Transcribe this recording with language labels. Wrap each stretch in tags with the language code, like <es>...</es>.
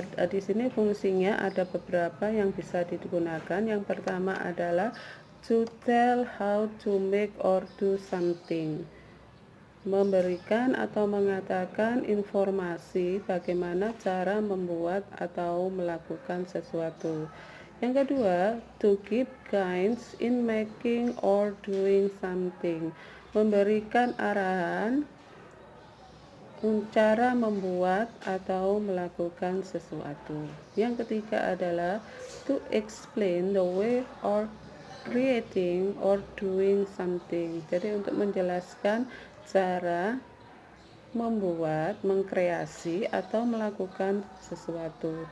<id>Di sini fungsinya ada beberapa yang bisa digunakan. Yang pertama adalah</id> <en>to tell how to make or do something.</en> <id>Memberikan atau mengatakan informasi bagaimana cara membuat atau melakukan sesuatu. Yang kedua,</id> <en>to give guidance in making or doing something.</en> <id>Memberikan arahan cara membuat atau melakukan sesuatu. Yang ketiga adalah</id> <en>to explain the way or creating or doing something.</en> <id>Jadi untuk menjelaskan cara membuat, mengkreasi atau melakukan sesuatu.</id>